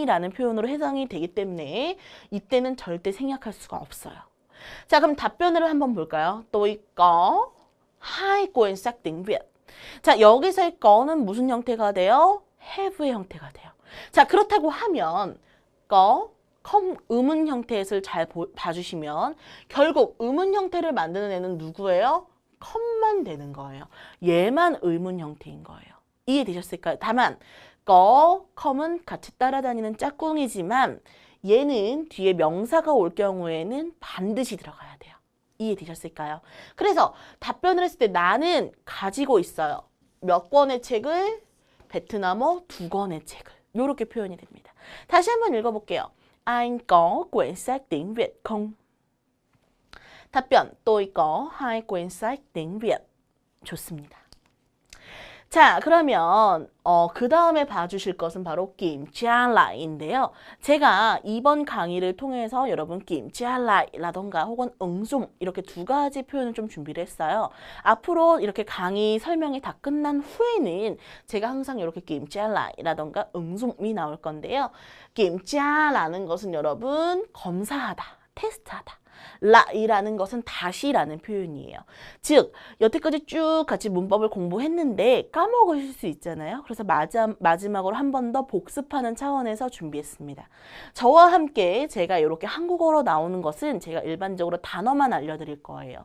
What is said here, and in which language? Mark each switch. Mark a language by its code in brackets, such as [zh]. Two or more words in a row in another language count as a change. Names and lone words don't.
[ko] 라는 표현으로 해당이 되기 때문에 이때는 절대 생략할 수가 없어요. 자, 그럼 답변을 한번 볼까요? [vi] tôi có hai quyển sách tiếng Việt. [ko] 자, 여기서의 거는 무슨 형태가 돼요? have의 형태가 돼요. 자, 그렇다고 하면 [vi] có, không [ko] 의문 형태를 잘 봐주시면 결국 의문 형태를 만드는 애는 누구예요? 컴만 되는 거예요. 얘만 의문 형태인 거예요. 이해되셨을까요? 다만 [vi] có, com [ko] 은 같이 따라다니는 짝꿍이지만 얘는 뒤에 명사가 올 경우에는 반드시 들어가야 돼요. 이해되셨을까요? 그래서 답변을 했을 때 나는 가지고 있어요. 몇 권의 책을? 베트남어 2권의 책을. 이렇게 표현이 됩니다. 다시 한번 읽어볼게요. [vi] Anh có quyển sách tiếng Việt không? 답변, tôi có hai quyển sách tiếng Việt. [ko] 좋습니다. 자, 그러면 그 다음에 봐주실 것은 바로 [vi] kiểm tra lại [ko] 인데요. 제가 이번 강의를 통해서 여러분 [vi] kiểm tra lại [ko] 라던가 혹은 응dùng 이렇게 두 가지 표현을 좀 준비를 했어요. 앞으로 이렇게 강의 설명이 다 끝난 후에는 제가 항상 이렇게 [vi] kiểm tra lại [ko] 라던가 응dùng 이 나올 건데요. [vi] kiểm tra [ko] 라는 것은 여러분 검사하다, 테스트하다. 라이라는 것은 다시라는 표현이에요. 즉 여태까지 쭉 같이 문법을 공부했는데 까먹으실 수 있잖아요. 그래서 마지막으로 한 번 더 복습하는 차원에서 준비했습니다. 저와 함께 제가 이렇게 한국어로 나오는 것은 제가 일반적으로 단어만 알려드릴 거예요.